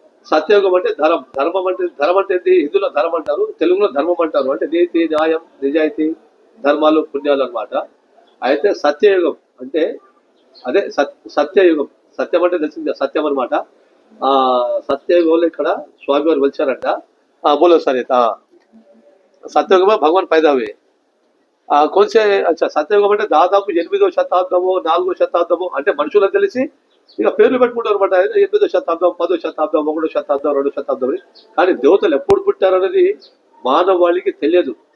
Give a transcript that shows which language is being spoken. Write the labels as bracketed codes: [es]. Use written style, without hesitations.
[te] సత్యయుగం అంటే ధర్మం అంటే ఏంటి? హిందువులో ధర్మం అంటారు, తెలుగులో ధర్మం అంటారు. అంటే నీతి, న్యాయం, నిజాయితీ, ధర్మాలు, పుణ్యాలు అనమాట. అయితే సత్యయుగం అంటే అదే సత్యయుగం. సత్యం అంటే తెలిసిందే, సత్యం అనమాట. సత్యయుగంలో ఇక్కడ స్వామివారు వెలిచారంట. [hi] बोलो सर ये సత్యయుగం భగవాన్ पैदा हुए कौन से? [te] अच्छा, సత్యయుగం అంటే దాదాపు 8వ శతాబ్దము 4వ శతాబ్దము అంటే మనుషులకు తెలిసి ఇక పేర్లు పెట్టుకుంటారు అనమాట. 8వ శతాబ్దం, 10వ శతాబ్దం, 1వ శతాబ్దం, 2వ శతాబ్దం. కానీ దేవతలు ఎప్పుడు పుట్టారనేది మానవాళికి తెలియదు.